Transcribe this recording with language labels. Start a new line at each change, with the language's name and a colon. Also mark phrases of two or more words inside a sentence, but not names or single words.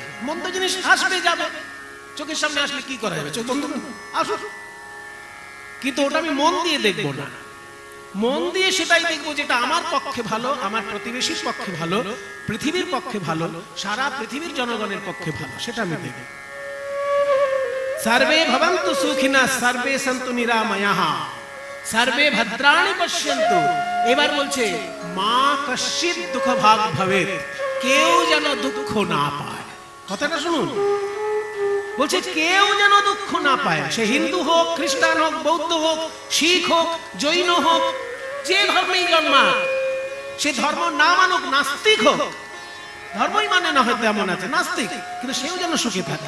Bangla: মন্দ জিনিস আসবে যাবে, চোখের সামনে আসলে কি করা যাবে? চোখ বন্ধ আসুক, কিন্তু ওটা আমি মন দিয়ে দেখবো না। মন দিয়ে সেটাই দেখবো যেটা আমার পক্ষে ভালো, আমার প্রতিবেশীর পক্ষে ভালো, পৃথিবীর পক্ষে ভালো, সারা পৃথিবীর জনগণের পক্ষে ভালো, সেটা আমি দেখব।
Sanskrit: সর্বে ভবন্তু সুখিনঃ সর্বে সন্তু নিরাময়াঃ সর্বে ভদ্রাণি পশ্যন্তু।
Bangla: এবার বলছে
Sanskrit: মা কশ্চিৎ দুঃখ ভাগ ভবেৎ,
Bangla: কেউ যেন দুঃখ না পায়। কথাটা শুনুন, বলছে কেউ যেন দুঃখ না পায়। সে হিন্দু হোক, খ্রিস্টান হোক, বৌদ্ধ হোক, শিখ হোক, জৈন হোক, যে ধর্মেই জন্মাক, সে ধর্ম না মানুক, নাস্তিক হোক, ধর্মই মানে না হয়তো এমন আছে নাস্তিক, কিন্তু সেও যেন সুখে থাকে।